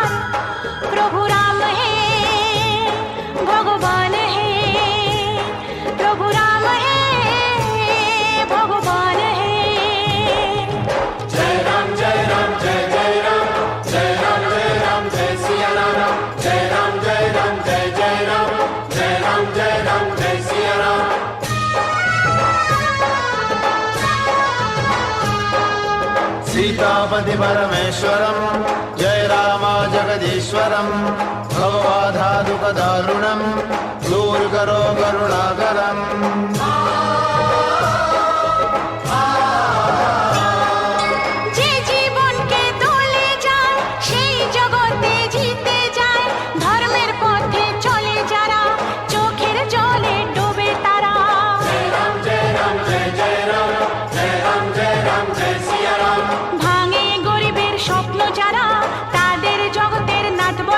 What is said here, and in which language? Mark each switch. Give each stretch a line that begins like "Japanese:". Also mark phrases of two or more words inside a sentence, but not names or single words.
Bangla: প্রভু রাম হে ভগবান হে, প্রভু রাম হে ভগবান হে।
Hindi: जय राम जय राम जय जय राम, जय राम जय राम जय सिया राम, जय राम जय राम जय जय राम, जय राम जय राम जय सिया राम। सीतापति परमेश्वरं जय राम जगदीश्वरं, भवबाधादुःखदारुणं दूर करो करुणाकरम्।
Bangla: যে জীবনকে দলে যায় সেই জগতে জিতে যায়, ধর্মের পথে চলে যারা চোখের জলে ডোবে তারা।
Hindi: जय राम जय राम जय जय राम, जय राम जय राम जय सिया राम।
Bangla: ভাঙে গরিবের স্বপ্ন যারা, তাদের জগতের